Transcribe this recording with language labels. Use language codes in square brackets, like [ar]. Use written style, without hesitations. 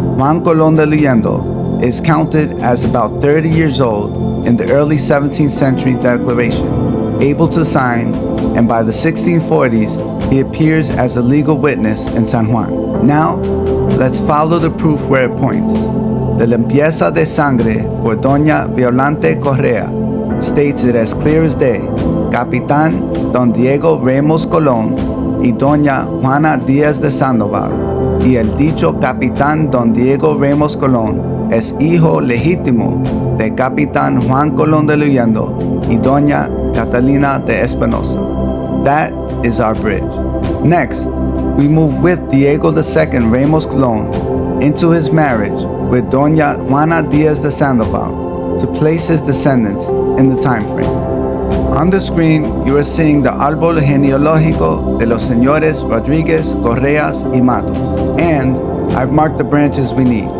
[en] Juan Colon de Luyendo is counted as about 30 years old in the early 17th century declaration, able to sign, and by the 1640s, he appears as a legal witness in San Juan. Now, let's follow the proof where it points. The Limpieza de Sangre for Doña Violante Correa states it as clear as day. [es] Capitan Don Diego Ramos Colon y Doña Juana Díaz de Sandoval, y el dicho Capitán Don Diego Ramos Colon es hijo legítimo de Capitán Juan Colón de Luyendo y Doña Catalina de Espinosa. [en] That is our bridge. Next, we move with Diego II Ramos Colon into his marriage with Doña Juana Díaz de Sandoval to place his descendants in the time frame. On the screen, you are seeing the [es] árbol genealógico de los señores Rodríguez, Correas, y Matos, [en] and I've marked the branches we need.